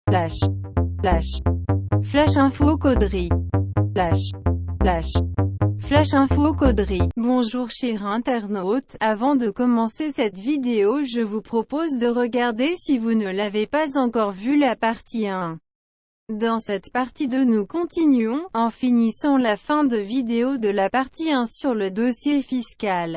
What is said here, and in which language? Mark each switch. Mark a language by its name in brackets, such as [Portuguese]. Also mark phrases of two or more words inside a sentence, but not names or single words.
[French] Flash. Flash. Flash info Caudry. Flash. Flash. Flash info Caudry. Bonjour chers internautes, avant de commencer cette vidéo je vous propose de regarder si vous ne l'avez pas encore vu la partie 1. Dans cette partie 2 nous continuons, en finissant la fin de vidéo de la partie 1 sur le dossier fiscal.